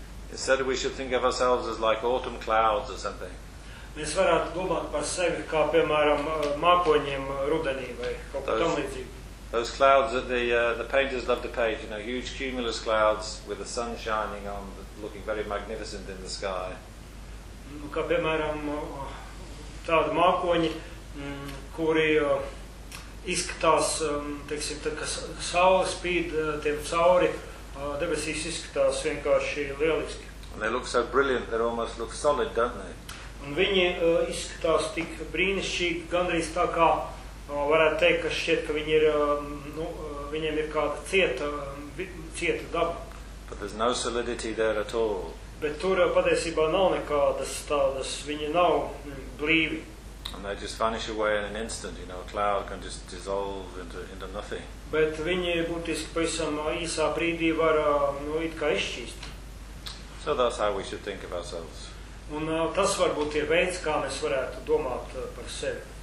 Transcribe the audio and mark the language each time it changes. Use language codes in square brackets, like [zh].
[en] Instead we should think of ourselves as like autumn clouds or something. [lv] Mēs varētu domāt par sevi kā, piemēram, mākoņiem rudenī vai kaut kā tamlīdzīgi. [en] Those clouds that the painters love to paint, you know, huge cumulus clouds with the sun shining on, looking very magnificent in the sky. [lv] Kā, piemēram, tādi mākoņi, kuri izskatās, teiksim, tā kā saule spīd tiem cauri, debesīs izskatās vienkārši lieliski. [en] And they look so brilliant, they almost look solid, don't they? [lv] Un viņi izskatās tik brīnišķīgi, gandrīz tā kā varētu teikt, ka šķiet, ka viņi ir, viņiem ir kāda cieta daba. [en] But there's no solidity there at all. [lv] Bet tur patiesībā nav nekādas tādas, viņi nav blīvi. [en] And they just vanish away in an instant, you know, a cloud can just dissolve into nothing. [lv] Bet viņi būtiski pavisam īsā brīdī var, nu, it kā izšķīst. [en] So that's how we should think of ourselves. [lv] Un tas varbūt ir veids, kā mēs varētu domāt par sevi.